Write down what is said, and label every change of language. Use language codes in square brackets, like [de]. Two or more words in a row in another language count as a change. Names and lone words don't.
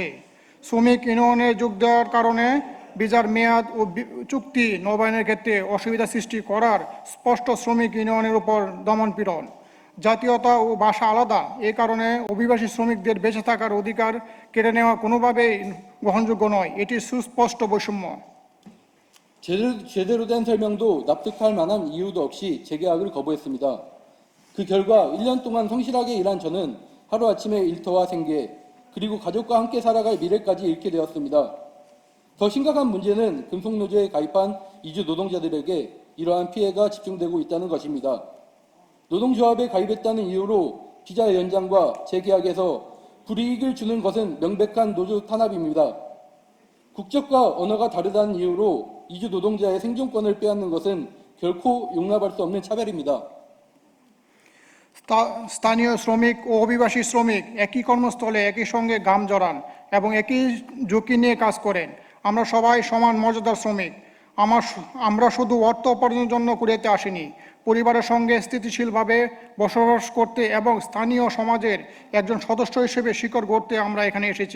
[bn] শ্রমিক ইউনিয়নে যোগ দেওয়ার কারণে ভিসার মেয়াদ ও চুক্তি নবায়নের ক্ষেত্রে অসুবিধা সৃষ্টি করার স্পষ্ট শ্রমিক ইউনিয়নের উপর দমনপীড়ন। জাতীয়তা ও ভাষা আলাদা, এ কারণে অভিবাসী শ্রমিকদের বেঁচে থাকার অধিকার কেড়ে নেওয়া কোনোভাবেই গ্রহণযোগ্য নয়। এটি সুস্পষ্ট বৈষম্য। [ko] 제대로 된 설명도 납득할 만한 이유도 없이 재계약을 거부했습니다. 그 결과 1년 동안 성실하게 일한 저는 하루아침에 일터와 생계, 그리고 가족과 함께 살아갈 미래까지 잃게 되었습니다. 더 심각한 문제는 금속노조에 가입한 이주 노동자들에게 이러한 피해가 집중되고 있다는 것입니다. 노동조합에 가입했다는 이유로 비자 연장과 재계약에서 불이익을 주는 것은 명백한 노조 탄압입니다. 국적과 언어가 다르다는 이유로 이주 노동자의 생존권을 빼앗는 것은 결코 용납할 수 없는 차별입니다. [bn] স্থানীয় শ্রমিক ও অভিবাসী শ্রমিক একই কর্মস্থলে একই সঙ্গে ঘাম জড়ান এবং একই ঝুঁকি নিয়ে কাজ করেন। আমরা সবাই সমান মর্যাদার শ্রমিক। আমরা শুধু অর্থ উপার্জনের জন্য কুড়িয়েতে আসিনি, পরিবারের সঙ্গে স্থিতিশীলভাবে বসবাস করতে এবং স্থানীয় সমাজের একজন সদস্য হিসেবে শিকড় গড়তে আমরা এখানে এসেছি।